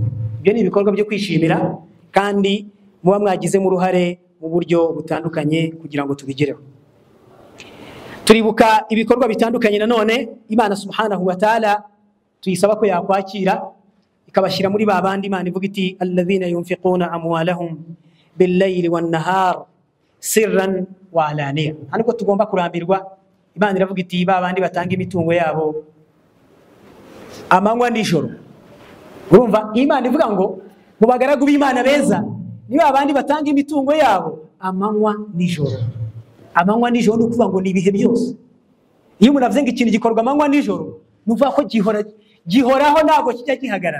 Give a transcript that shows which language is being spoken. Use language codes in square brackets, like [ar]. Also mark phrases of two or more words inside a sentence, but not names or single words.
[rw] Ibyo ni ibikorwa byo kwishimira kandi muba mwagize mu ruhare mu buryo butandukanye kugira ngo tubigereho. Turibuka ibikorwa bitandukanye nanone Imana [ar] سبحانه وتعالى [rw] tuyisaba ko yakwakira ikabashyira muri babandi Imana ivuga iti [ar] الذين ينفقون أموالهم بالليل والنهار سرا وعلانية. [rw] Haniko tugomba kurambirwa. Imana iravuga iti babandi batanga imitungo yabo amanywa n'ijoro. Urumva Imana ivuga ngo mu bagaragu b'Imana beza ni babandi batanga imitungo yabo amanywa n'ijoro. Amanywa n'ijoro ni ukuvuga ngo ni ibihe byose. Iyo umuntu avuze ngo ikintu gikorwa amanywa n'ijoro, nuvuga ko gihoraho ntabwo kijya gihagarara.